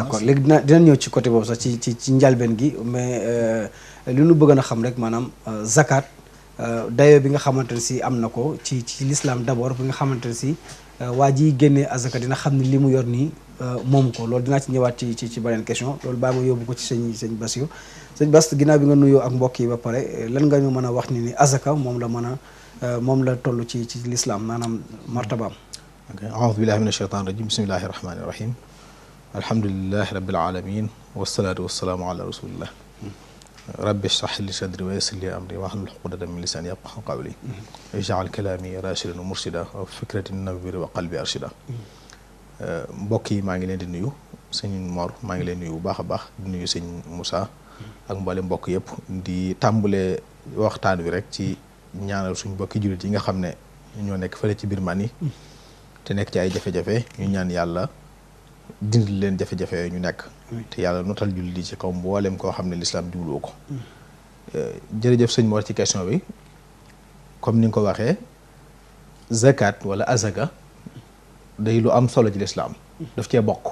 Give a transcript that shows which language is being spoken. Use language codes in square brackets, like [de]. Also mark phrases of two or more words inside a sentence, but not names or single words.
[wo] d'accord léegi dina ñëw ci côté boobu sax ci njalbeen gi mais li ñu bëgg a xam rek maanaam zakat dayo bi nga xamante ne si am na ko ci [fr] l'islam d'abord [wo] bi nga xamante ne si waa ji génnee azaka dina xam ne li mu yor nii moom ko loolu dinaa ci ñëwaat ci beneen question loolu baa ma yóbbu ko ci sëñ Bassirou sëñ Bass ginnaaw bi nga nuyoo ak mbokk yi ba pare lan nga ñu mën a wax ni azaka moom la toll ci l'islam maanaam martabaam. [ar] ok أعوذ بالله من الشيطان الرجيم بسم الله الرحمن الرحيم الحمد لله رب العالمين والصلاة والسلام على رسول الله رب اشرح لي صدري ويسر لي أمري واحلل عقدة من لساني يفقهوا قولي اجعل كلامي رشيدا ومرشدا وفكرتي نور وقلبي أرشد [wo] mbokk yi maa ngi leen di nuyu sëñ Mor maa ngi leen nuyu bu baax a baax di nuyu sëñ Moussa ak mboole mbokk yëpp di tàmbale waxtaan wi rek ci ñaanal suñ mbokki jullit yi nga xam ne ñoo nekk fële ci Birmanie te nekk ci ay jafe-jafe ñu ñaan yàlla dindil leen jafe-jafe yooyu ñu nekk te yàlla notal jullit yi ci kaw mboolem koo xam ne lislaam jubluwoo ko jërëjëf sëñ Mor ci question bi comme ni nga ko waxee zakat wala azaka day lu am solo ci lislaam daf cee